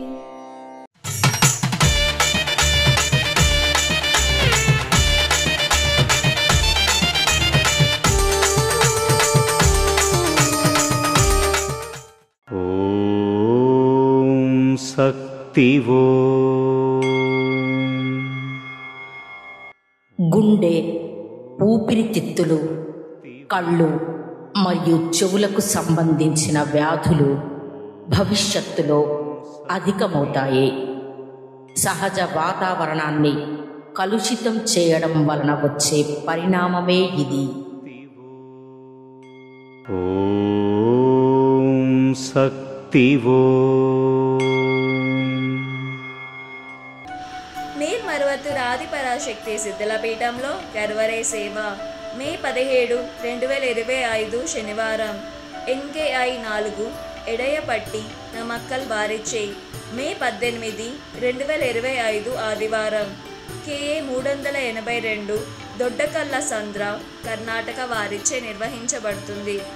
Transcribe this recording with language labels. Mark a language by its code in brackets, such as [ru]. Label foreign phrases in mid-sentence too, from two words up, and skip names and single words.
[sa] ओम शक्ति वो [te] గుండె, ఊపిరితిత్తులు, కళ్ళు మరియు చెవులకు సంబంధించిన వ్యాధులు భవిష్యత్తులో అధికమవుతాయి. సహజ వాతావరణాన్ని కలుషితం చేయడం వలన వచ్చే పరిణామమే ఇది. [sa] ओम शक्ति वो [te] మేల్మరువత్తు ఆది పరాశక్తి సిద్ధల పీఠంలో గర్వరే సేవ మే 17, 2025 శనివారం NKI 4 ఎడయపట్టి నమక్కల్ వారిచే మే 18, 2025 ఆదివారం KA 382 దొడ్డకల్ల సంద్ర కర్ణాటక వారిచే నిర్వహించబడుతుంది.